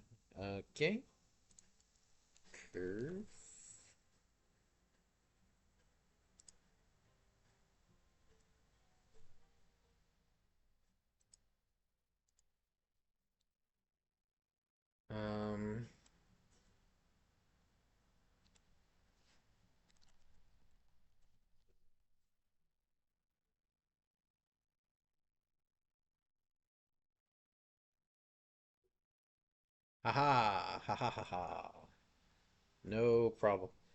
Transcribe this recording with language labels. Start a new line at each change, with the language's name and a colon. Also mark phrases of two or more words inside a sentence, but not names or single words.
English: Okay. Curve. Um, haha, ha ha ha ha. No problem.